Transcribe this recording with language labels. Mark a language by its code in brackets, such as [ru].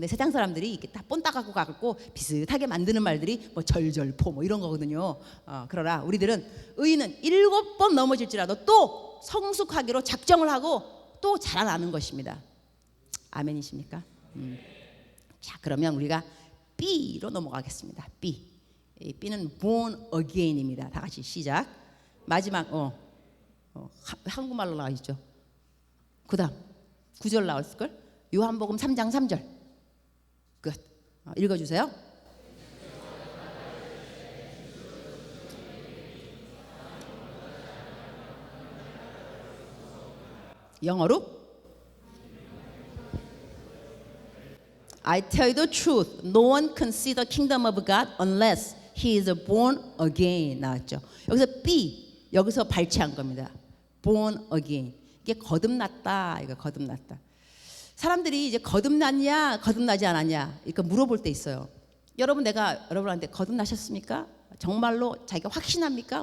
[ko] 근데 세상 사람들이 이렇게 다 본따갖고 가고 비슷하게 만드는 말들이 뭐 절절포 뭐 이런 거거든요. 그러나 우리들은 의인은 7번 넘어질지라도 또 성숙하기로 작정을 하고 또 자라나는 것입니다. 아멘이십니까? 자, 그러면 우리가 B로 넘어가겠습니다. B. B는 born again입니다. 다 같이 시작. 마지막 한국말로 나와 있죠. 그 다음 9절 나왔을걸? 요한복음 3장 3절. 끝. 읽어주세요. 영어로 [en] I tell you the truth, no one can see the kingdom of God unless he is born again. [ko] 나왔죠. 여기서 B, 여기서 발췌한 겁니다. born again. 이게 거듭났다. 이거 거듭났다. 사람들이 이제 거듭났냐, 거듭나지 않았냐, 이거 물어볼 때 있어요. 여러분, 내가 여러분한테 거듭나셨습니까? 정말로 자기가 확신합니까?